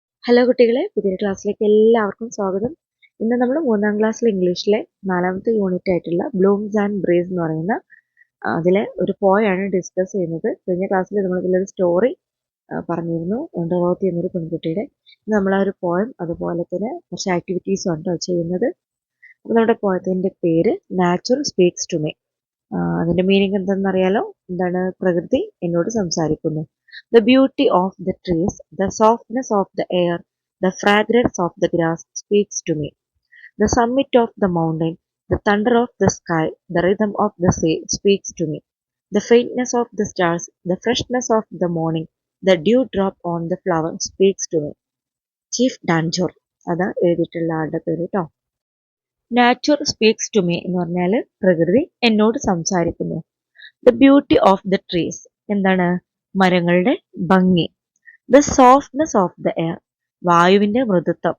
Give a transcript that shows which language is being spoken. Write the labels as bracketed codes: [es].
[ml] Hello കുട്ടികളെ, പുതിയ ക്ലാസ്സിലേക്ക് എല്ലാവർക്കും സ്വാഗതം. ഇന്ന് നമ്മൾ 3ാം ക്ലാസ്സിലെ ഇംഗ്ലീഷിലെ 4ാമത്തെ യൂണിറ്റ് ആയിട്ടുള്ള ബ്ലൂംസ് ആൻഡ് ബ്രീസ് എന്ന് പറയുന്ന അതിലെ ഒരു പോയാണ് ഡിസ്കസ് ചെയ്യുന്നത്. കഴിഞ്ഞ ക്ലാസ്സിൽ നമ്മൾ ഇതിലൊരു സ്റ്റോറി പറഞ്ഞിരുന്നു, ഡൊറോത്തി എന്നൊരു പെൺകുട്ടിയുടെ. ഇന്ന് നമ്മൾ ആ ഒരു പോയം അതുപോലെ തന്നെ കുറച്ച് ആക്ടിവിറ്റീസും ഉണ്ടോ ചെയ്യുന്നത്. അപ്പോൾ നമ്മുടെ പോയത്തിൻ്റെ പേര് നാച്ചർ സ്പീക്സ് ടു മീ. അതിൻ്റെ മീനിങ് എന്തെന്നറിയാലോ? എന്താണ്? പ്രകൃതി എന്നോട് സംസാരിക്കുന്നു. [en] The beauty of the trees, the softness of the air, the fragrance of the grass speaks to me. The summit of the mountain, the thunder of the sky, the rhythm of the sea speaks to me. The faintness of the stars, the freshness of the morning, the dewdrop on the flower speaks to me. [ml] Chief ഡാൻജോർ അതാ എഴുതിയിട്ടുള്ള ആളുടെ പേര് കേട്ടോ. Nature speaks to me എന്ന് പറഞ്ഞാൽ പ്രകൃതി എന്നോട് സംസാരിക്കുന്നു. [en] the beauty of the trees [ml] എന്താണ്? മരങ്ങളുടെ ഭംഗി. [en] the softness of the air [ml] വായുവിന്റെ മൃദുത്വം.